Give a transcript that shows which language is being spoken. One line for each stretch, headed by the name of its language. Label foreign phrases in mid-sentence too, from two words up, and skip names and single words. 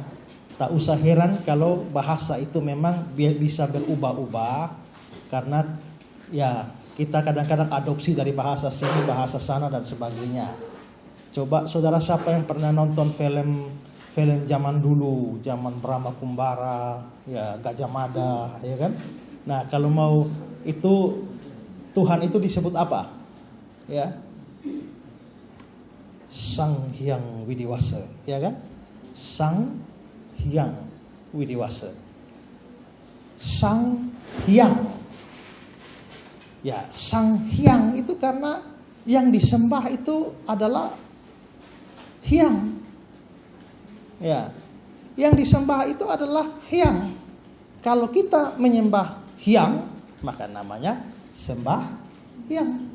Indonesian: Tak usah heran kalau bahasa itu memang bisa berubah-ubah, karena ya kita kadang-kadang adopsi dari bahasa sini, bahasa sana dan sebagainya. Coba saudara siapa yang pernah nonton film zaman dulu, zaman Brahma Kumbara, ya Gajah Mada, ya kan? Nah, kalau mau itu Tuhan itu disebut apa? Ya. Sang Hyang Widiwasa, ya kan? Sang Hyang Widiwasa. Sang Hyang. Ya, Sang Hyang itu karena yang disembah itu adalah Hyang. Ya. Yang disembah itu adalah Hyang. Kalau kita menyembah Hyang, maka namanya sembah Hyang.